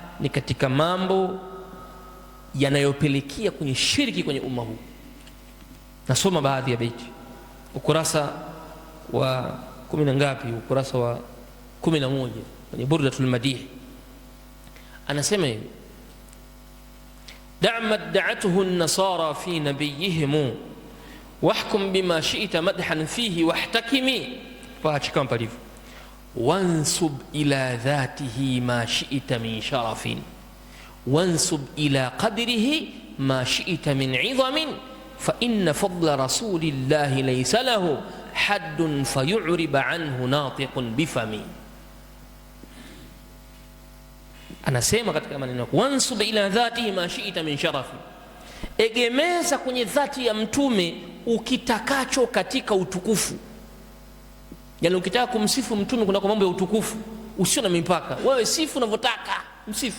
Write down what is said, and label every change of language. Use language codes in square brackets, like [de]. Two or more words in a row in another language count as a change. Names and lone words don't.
[sw] ni katika mambo yanayopelekea kwenye shirki kwenye umma huu. Nasoma baadhi ya beti, ukurasa wa 10 na ngapi, ukurasa wa 11 kwenye Burdatul Madih. Anasema hivi: [ar] دع ما ادعته النصارى في نبيهم واحكم بما شئت مدحا فيه واحتكم. Faachika mpalivu: وانسب إلى ذاته ما شئت من شرف وانسب إلى قدره ما شئت من عظم فإن فضل رسول الله ليس له حد فيعرب عنه ناطق بفم. [sw] Anasema katika maneno, [ar] وانسب إلى ذاته ما شئت من شرف, [sw] egemeza kwenye dhati ya mtume ukitakacho katika utukufu. Yani ukitaka kumsifu mtume kuna mambo ya utukufu usio na mipaka, wewe sifu unavyotaka, msifu.